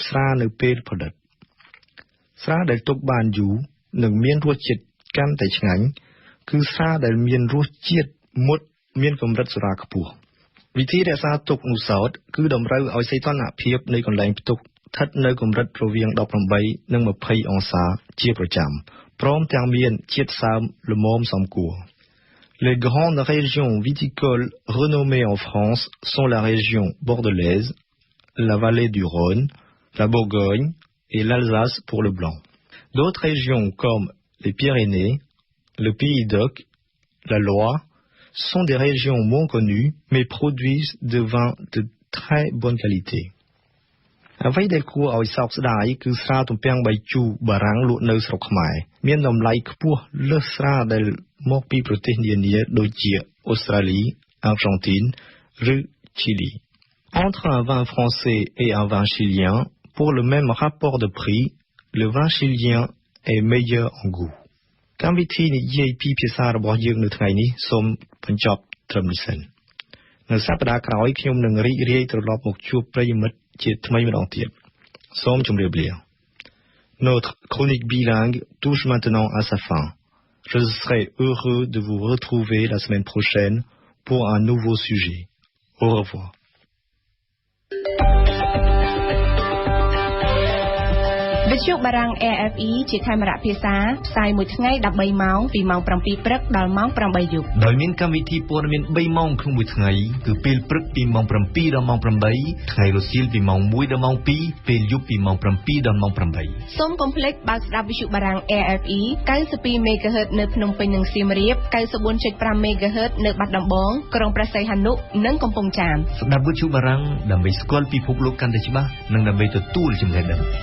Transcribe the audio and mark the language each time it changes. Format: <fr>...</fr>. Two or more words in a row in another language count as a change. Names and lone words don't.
<km>ស្រានៅពេលផលិតស្រាដែលទុកបានយូរនិងមានរសជាតិកាន់តែឆ្ងាញ់គឺស្រាដែលមានរសជាតិ មុតមានកម្រិតសូរ៉ាខ្ពស់វិធីរក្សាទុកនោះសោតគឺតម្រូវឲ្យសីតុណ្ហភាពនៃកន្លែងផ្ទុកស្ថិតនៅកម្រិតរវាង18និង20អង្សាជាប្រចាំព្រមទាំងមានជាតិសើមល្មមសមគួរ</km> <fr>Les grandes régions viticoles renommées en France sont la région bordelaise, la vallée du Rhône, la Bourgogne et l'Alsace pour le blanc. D'autres régions comme les Pyrénées, le Pays d'Oc, la Loire, sont des régions moins connues, mais produisent de vins de très bonne qualité.</fr> <km>អ្វីដែលគួរឲ្យសោកស្ដាយគឺស្រាទំពាំងបាយជូរបារាំងលក់នៅស្រុកខ្មែរមានតម្លៃខ្ពស់លើសស្រាដែលមកពីប្រទេសនានាដូចជាអូស្ត្រាលី Argentine ឬ Chili.</km> <fr>Entre un vin français et un vin chilien, pour le même rapport de prix, le vin chilien est meilleur en goût.</fr> <km>កម្មវិធីនិយាយពីភាសារបស់យើងនៅថ្ងៃនេះសូមបញ្ចប់ត្រឹមនេះសិននៅសប្តាហ៍ក្រោយខ្ញុំនឹងរីករាយត្រឡប់មកជួបប្រិយមិត្តជាថ្មីម្ដងទៀតសូមជម្រាបលា</km> <fr>Notre chronique bilingue touche maintenant à sa fin. Je serai heureux de vous retrouver la semaine prochaine pour un nouveau sujet. Au revoir.</fr> <km>វិទ្យុបារាំង AFE ជាខេមរៈភាសាផ្សាយមួយថ្ងៃ13ម៉ោងពីម៉ោង7ព្រឹកដល់ម៉ោង8យប់ដោយមានកម្ម វិធីព័ត៌មាន3ម៉ោងក្នុងមួយថ្ងៃគឺពេលព្រឹកពីម៉ោង7ដល់ម៉ោង8ថ្ងៃរសៀលពីម៉ោង1ដល់ម៉ោង2ពេលយប់ពីម៉ោង7ដល់ម៉ោង8សូមកុំភ្លេចបើកស្ដាប់វិទ្យុបារាំង AFE 92 MHz នៅភ្នំពេញនិងសៀមរាប 94.5 MHz នៅបាត់ដំបងក្រុងព្រះសីហនុនិងកំពង់ចាមស្ដាប់វិទ្យុបារាំងដើម្បីស្គាល់ពិភពលោកកាន់តែច្បាស់និងដើម្បីទទួលចំណេះដឹង</km>